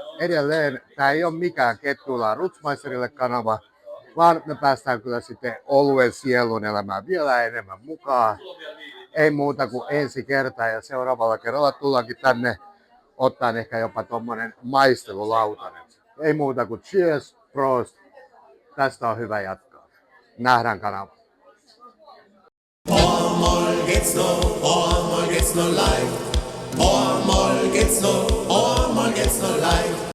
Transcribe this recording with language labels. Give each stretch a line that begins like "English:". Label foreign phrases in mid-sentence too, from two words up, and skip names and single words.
Finnish: Edelleen tämä ei ole mikään kettuillaan Rutsmeisterille kanava, vaan me päästään kyllä sitten oluen sielun elämään vielä enemmän mukaan. Ei muuta kuin ensi kertaa ja seuraavalla kerralla tullaankin tänne ottaa ehkä jopa tommonen maistelulautanen. Ei muuta kuin cheers, prost. Tästä on hyvä jatkaa. Nähdään kanavalla. All gets no life. All gets no life.